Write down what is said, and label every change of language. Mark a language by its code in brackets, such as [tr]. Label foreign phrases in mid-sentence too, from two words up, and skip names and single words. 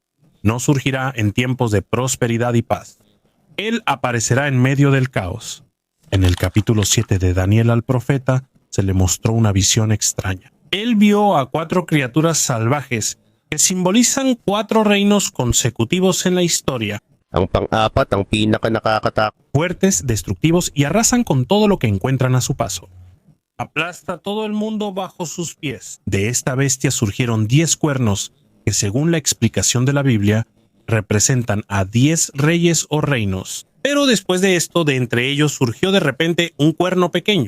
[es] No surgirá en tiempos de prosperidad y paz. Él aparecerá en medio del caos. En el capítulo 7 de Daniel al profeta se le mostró una visión extraña. Él vio a 4 criaturas salvajes que simbolizan 4 reinos consecutivos en la historia. [tl] Ang pang-apat, ang pinaka-nakakatakot. [es] Fuertes, destructivos y arrasan con todo lo que encuentran a su paso. Aplasta todo el mundo bajo sus pies. De esta bestia surgieron 10 cuernos que, según la explicación de la Biblia, representan a 10 reyes o reinos. Pero después de esto, de entre ellos surgió de repente un cuerno pequeño.